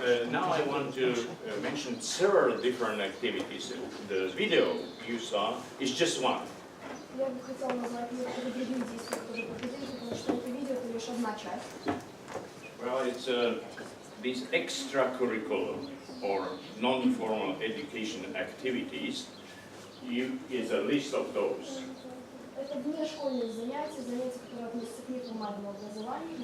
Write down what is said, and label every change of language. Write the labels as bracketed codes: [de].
[en] Now I want to mention several different activities. The video you saw is just one. [ru] Я бы хотела назвать некоторые другие действия, которые проходили, потому что это видео это лишь одна часть. [en] Well, it's these extracurricular or non-formal education activities. Is a list of those. [ru] Это внешкольные занятия, которые относятся к неформальному образованию.